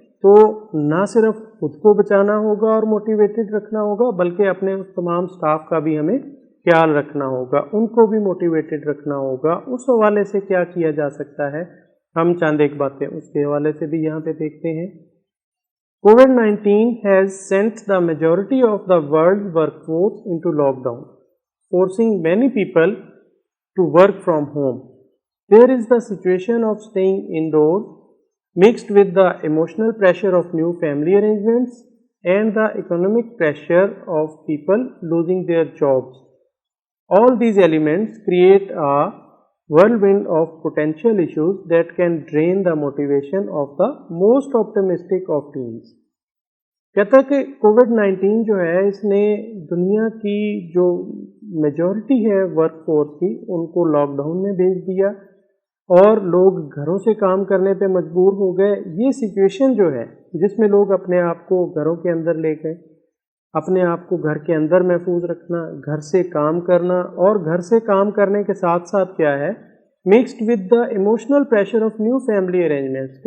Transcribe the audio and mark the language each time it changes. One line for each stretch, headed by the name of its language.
Hindi: तो ना सिर्फ खुद को बचाना होगा और मोटिवेटेड रखना होगा बल्कि अपने उस तमाम स्टाफ का भी हमें ख्याल रखना होगा, उनको भी मोटिवेटेड रखना होगा। उस हवाले से क्या किया जा सकता है, हम चंद एक बातें उसके हवाले से भी यहाँ पे देखते हैं।
English: COVID-19 has sent the majority of the world's workforce into lockdown, forcing many people to work from home. There is the situation of staying indoors mixed with the emotional pressure of new family arrangements and the economic pressure of people losing their jobs. All these elements create a whirlwind of potential issues that can drain the motivation of the most optimistic of teams.
Hindi: कहता है कि कोविड-19 जो है इसने दुनिया की जो majority है वर्कफोर्स की उनको लॉकडाउन में भेज दिया और लोग घरों से काम करने पे मजबूर हो गए। ये सिचुएशन जो है जिसमें लोग अपने आप को घरों के अंदर ले गए, अपने आप को घर के अंदर महफूज रखना, घर से काम करना, और घर से काम करने के साथ साथ क्या है,
English: Mixed with the emotional pressure of new family arrangements.